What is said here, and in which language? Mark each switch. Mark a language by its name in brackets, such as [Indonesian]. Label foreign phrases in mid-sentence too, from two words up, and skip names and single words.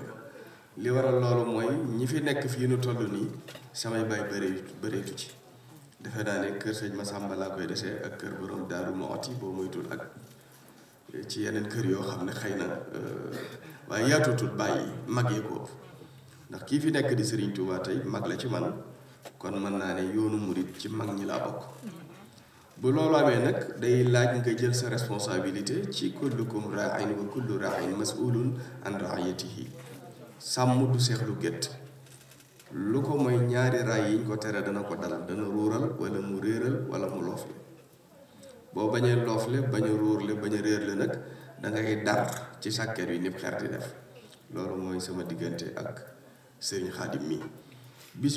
[Wolof] li waral loolu mooy ñi fi nekk fii nu toll nii samay baay bëreetu ci, defe naa ne kër sëñ Masamba laa koy desee ak kër borom Daaru Muxti boo moytul ak ci yeneen kër yoo xam ne xëy na waaye yaatutul bàyyi mag yi ko ndax kii fi nekk di Serigne Touba tey mag la ci man kon mën naa ne yoonu murit ci mag ñi laa bokk bu loolu amee nag day laaj nga jël sa responsabilité ci [Arabic] كلكم راع وكل راع مسؤول عن رعيته [Wolof] sàmm du seexlu gétt lu ko mooy ñaari raay yiñ ko tere dana ko dal dana ruural wala mu réeral wala mu loofle boo bañee loofle bañ a ruurle bañ a réerle nag dangay dar ci sàkket wi nip xer di def loolu mooy sama diggante ak Serigne Khadim mi bis